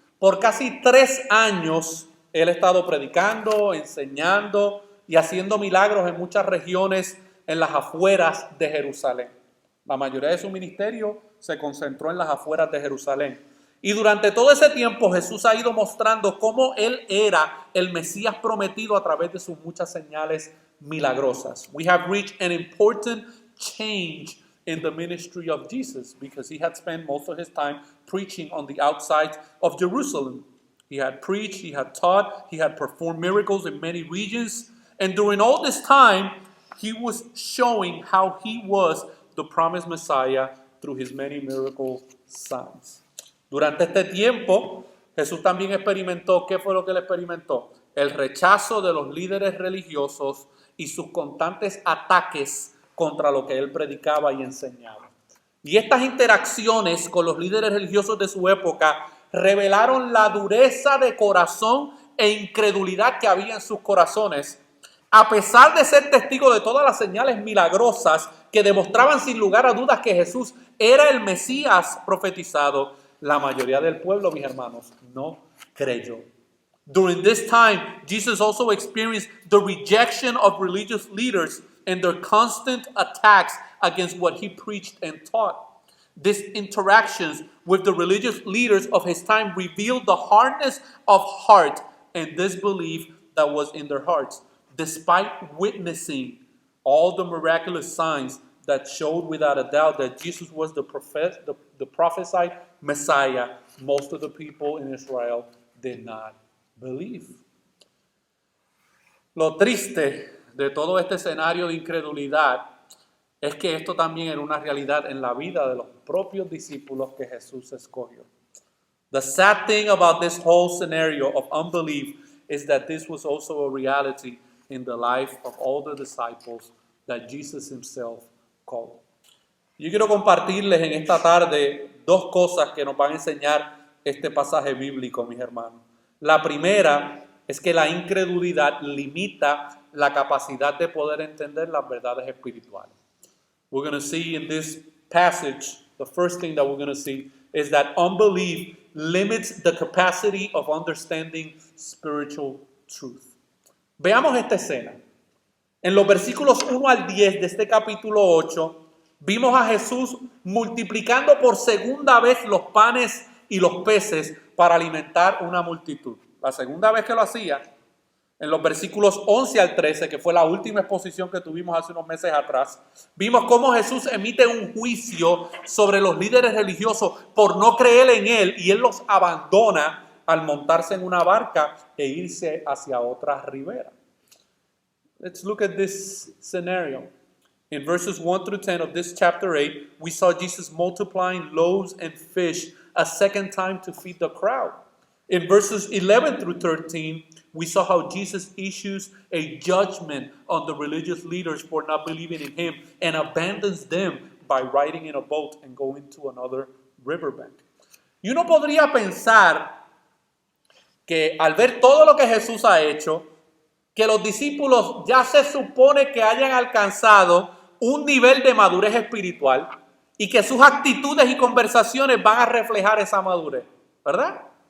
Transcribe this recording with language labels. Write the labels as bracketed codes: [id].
[es] Por casi 3 años, él ha estado predicando, enseñando y haciendo milagros en muchas regiones en las afueras de Jerusalén. La mayoría de su ministerio se concentró en las afueras de Jerusalén. Y durante todo ese tiempo Jesús ha ido mostrando cómo él era el Mesías prometido a través de sus muchas señales milagrosas. [en] We have reached an important change in the ministry of Jesus because he had spent most of his time preaching on the outside of Jerusalem. He had preached, he had taught, he had performed miracles in many regions. And during all this time, he was showing how he was the promised Messiah through his many miracle signs. [es] Durante este tiempo, Jesús también experimentó, ¿qué fue lo que él experimentó? El rechazo de los líderes religiosos y sus constantes ataques contra lo que él predicaba y enseñaba. Y estas interacciones con los líderes religiosos de su época revelaron la dureza de corazón e incredulidad que había en sus corazones, a pesar de ser testigo de todas las señales milagrosas que demostraban sin lugar a dudas que Jesús era el Mesías profetizado. La mayoría del pueblo, mis hermanos, no creyó. [en] During this time, Jesus also experienced the rejection of religious leaders and their constant attacks against what he preached and taught. These interactions with the religious leaders of his time revealed the hardness of heart and disbelief that was in their hearts, despite witnessing all the miraculous signs that showed without a doubt that Jesus was the prophesied Messiah. Most of the people in Israel did not believe. [es] Lo triste de todo este escenario de incredulidad es que esto también era una realidad en la vida de los propios discípulos que Jesús escogió. [en] The sad thing about this whole scenario of unbelief is that this was also a reality in the life of all the disciples that Jesus himself called. [es] Yo quiero compartirles en esta tarde dos cosas que nos van a enseñar este pasaje bíblico, mis hermanos. La primera es que la incredulidad limita la capacidad de poder entender las verdades espirituales. [en] We're going to see in this passage, the first thing that we're going to see is that unbelief limits the capacity of understanding spiritual truth. [es] Veamos esta escena. En los versículos 1 al 10 de este capítulo 8, vimos a Jesús multiplicando por segunda vez los panes y los peces para alimentar una multitud. La segunda vez que lo hacía, en los versículos 11 al 13, que fue la última exposición que tuvimos hace unos meses atrás, vimos cómo Jesús emite un juicio sobre los líderes religiosos por no creer en Él, y Él los abandona al montarse en una barca e irse hacia otra ribera. [en] Let's look at this scenario. In verses 1 through 10 of this chapter 8, we saw Jesus multiplying loaves and fish a second time to feed the crowd. In verses 11 through 13, we saw how Jesus issues a judgment on the religious leaders for not believing in him and abandons them by riding in a boat and going to another riverbank. [es] Y uno podría pensar que al ver todo lo que Jesús ha hecho, que los discípulos ya se supone que hayan alcanzado un nivel de madurez espiritual y que sus actitudes y conversaciones van a reflejar esa madurez, ¿verdad?